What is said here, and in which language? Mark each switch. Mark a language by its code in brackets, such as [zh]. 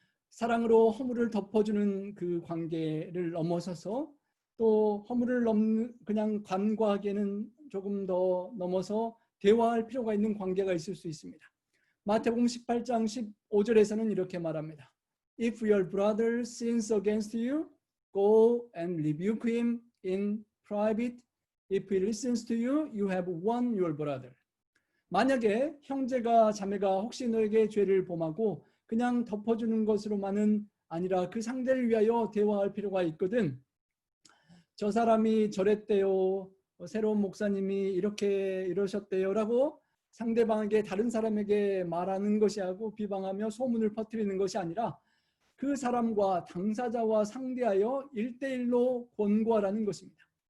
[ko] 사랑으로 허물을 덮어주는 그 관계를 넘어서서 또 허물을 그냥 간과하기에는 조금 더 넘어서 대화할 필요가 있는 관계가 있을 수 있습니다. 마태복음 18장 15절에서는 이렇게 말합니다. [en] If your brother sins against you, go and rebuke him in private. If he listens to you, you have won your brother. [ko] 만약에 형제가 자매가 혹시 너에게 죄를 범하고 그냥 덮어주는 것으로만은 아니라 그 상대를 위하여 대화할 필요가 있거든. 저 사람이 저랬대요. 새로운 목사님이 이러셨대요. 라고 상대방에게 다른 사람에게 말하는 것이 하고 비방하며 소문을 퍼뜨리는 것이 아니라 그 사람과 당사자와 상대하여 1대1로 권고하라는 것입니다.